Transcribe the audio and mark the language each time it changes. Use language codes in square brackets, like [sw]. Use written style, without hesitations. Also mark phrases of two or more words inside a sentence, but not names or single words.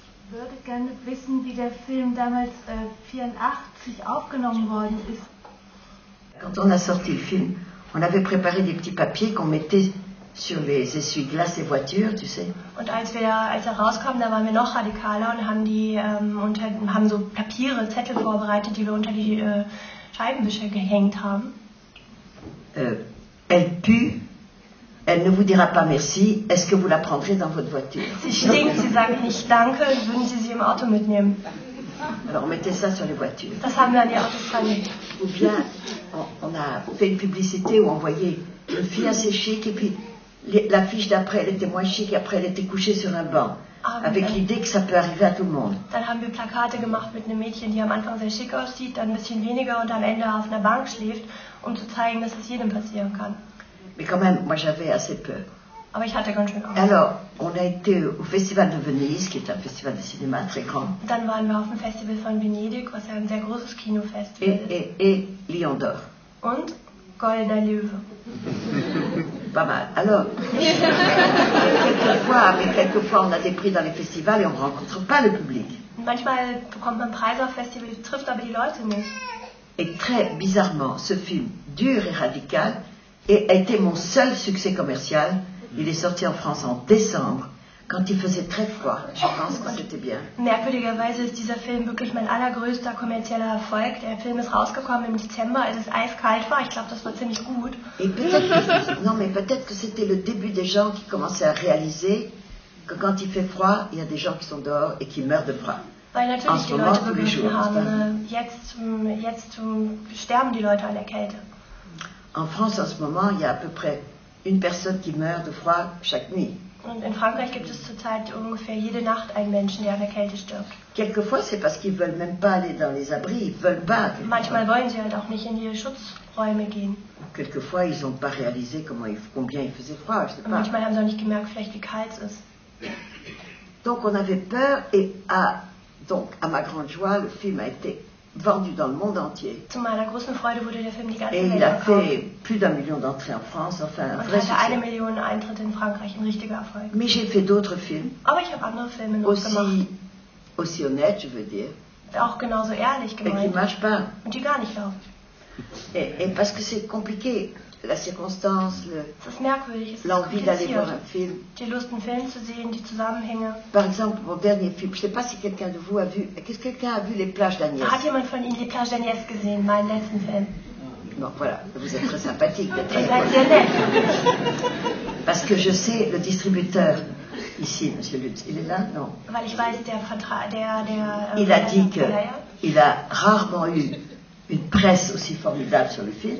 [de] würde gerne wissen, wie der Film damals 1984 aufgenommen worden ist. [fr] Quand on a sorti le film, on avait préparé des petits papiers qu'on mettait sur les essuie-glaces des voitures, tu sais. [de] Und als er rauskam, da waren wir noch radikaler und haben so Papiere, Zettel vorbereitet, die wir unter die Scheibenwischer gehängt haben. [fr] Elle pue, elle ne vous dira pas merci, est-ce que vous la prendrez dans votre voiture? [de] Sie stinkt, sie sagt nicht danke, würden Sie sie im Auto mitnehmen? [fr] Alors on mettait ça sur les voitures. [de] Das haben wir an die Autos dran. [fr] Ou bien on a fait une publicité où on voyait une fille assez chic et puis l'affiche d'après elle était moins chic et après elle était couchée sur un banc. Avec l'idée que ça peut arriver à tout le monde. [de] Dann haben wir Plakate gemacht mit einem Mädchen, die am Anfang sehr schick aussieht, dann ein bisschen weniger und am Ende auf einer Bank schläft, um zu zeigen, dass es jedem passieren kann. [fr] Mais quand même, moi j'avais assez peur. [de] Aber ich hatte ganz schön Angst. [fr] Alors, on a été au Festival de Venise, qui est un festival de cinéma très grand. [de] Dann waren wir auf dem Festival von Venedig, was ja ein sehr großes Kinofestival ist. [fr] Et Lion d'Or. [de] Und Goldener Löwe. [fr] Pas mal. Alors, quelquefois on a des prix dans les festivals et on ne rencontre pas le public. [de] Manchmal bekommt man Preise auf Festivals, trifft aber die Leute nicht. [fr] Et très bizarrement, ce film dur et radical a été mon seul succès commercial. Il est sorti en France en décembre, quand il faisait très froid. Je pense que c'était bien. [de] Merkwürdigerweise ist dieser Film wirklich mein allergrößter kommerzieller Erfolg. Der Film ist rausgekommen im Dezember, als es eiskalt war. Ich glaube, das war ziemlich gut. [fr] Et peut-être que c'était le début des gens qui commençaient à réaliser que quand il fait froid, il y a des gens qui sont dehors et qui meurent de froid. [de] Weil natürlich die Leute begriffen haben, jetzt sterben die Leute an der Kälte. [fr] En France, en ce moment, il y a à peu près une personne qui meurt de froid chaque nuit. [de] Und in Frankreich gibt es zurzeit ungefähr jede Nacht einen Menschen, der an der Kälte stirbt. [fr] Quelquefois, c'est parce qu'ils veulent même pas aller dans les abris, ils veulent pas. [de] Manchmal wollen sie halt auch nicht in die Schutzräume gehen. [fr] Quelquefois, ils n'ont pas réalisé combien il faisait froid, je sais pas. [de] Manchmal haben sie auch nicht gemerkt, vielleicht wie kalt es ist. [fr] Donc, on avait peur et donc, à ma grande joie, le film a été vendu dans le monde entier. [de] Zu meiner großen Freude wurde der Film die ganze [fr] Et [de] Welt [fr] il a [de] verkauft. [fr] fait plus d'1 million d'entrées en France, enfin un [de] Und [fr] vrai [de] hatte 1 [fr] succès. [de] Million Eintritte in Frankreich, ein richtiger Erfolg. [fr] Mais j'ai fait d'autres films, [de] Aber ich habe andere Filme noch gemacht, [fr] aussi honnêtes, je veux dire, [de] auch genauso ehrlich [fr] et qui [de] gemeint [fr] ne marchent pas. [de] und die gar nicht laufen. [fr] Et parce que c'est compliqué, la circonstance, [de] Es ist merkwürdig, es ist [fr] l'envie d'aller voir [de] kompliziert. [fr] un film. [de] Die Lust, einen Film zu sehen, die Zusammenhänge. [fr] Par exemple, mon dernier film, je ne sais pas si quelqu'un de vous a vu, qu'est-ce que quelqu'un a vu Les Plages d'Agnès? [de] Hat jemand von Ihnen die Plage d'Agnès gesehen, meinen letzten Film? [fr] Bon, voilà, vous êtes très sympathique d'être [de] Ihr [fr] avec [de] seid sehr [fr] moi. [de] nett. [fr] Parce que je sais, le distributeur, ici, Monsieur Lutz, il est là? Non. [de] Weil ich weiß, [fr] Il a dit qu'il a rarement eu une presse aussi formidable sur le film.